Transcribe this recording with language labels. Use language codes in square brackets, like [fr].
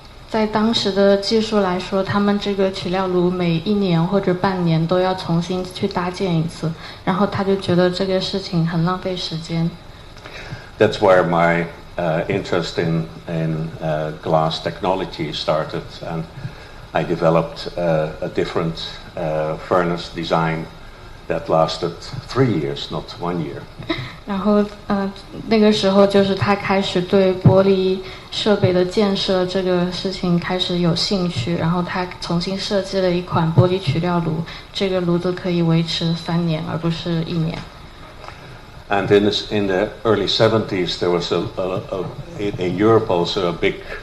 [zh] 在当时的技术来说，他们这个取料炉每1年或者半年都要重新去搭建一次，然后他就觉得这个事情很浪费时间。 [en] That's where my interest in glass technology started, and I developed a different furnace design that lasted 3 years, not 1 year. [zh] 然后那个时候就是他开始对玻璃设备的建设这个事情开始有兴趣，然后他重新设计了一款玻璃取料炉，这个炉子可以维持3年而不是1年。 [en] And in the early 70s, there was in Europe also a big